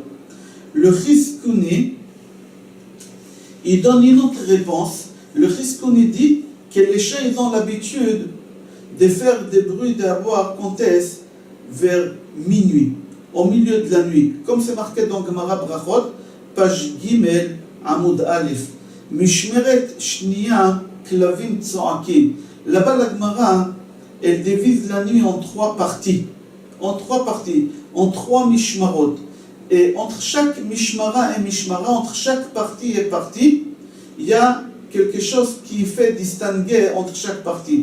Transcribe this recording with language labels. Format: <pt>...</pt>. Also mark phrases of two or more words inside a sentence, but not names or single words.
<fr>Le Chizkouni, il donne une autre réponse. Le Chizkouni dit que les chiens ils ont l'habitude de faire des bruits d'aboyer quand est-ce vers minuit, au milieu de la nuit. Comme c'est marqué dans Gemara Brachot, page Gimel,</fr> <he>עמוד אלף. משמרת שנייה כלבים צועקים.</he> <fr>Là-bas la Gemara, elle divise la nuit en trois parties. En trois mishmarot. Et entre chaque mishmara et mishmara, entre chaque partie et partie, il y a quelque chose qui fait distinguer entre chaque partie.</fr>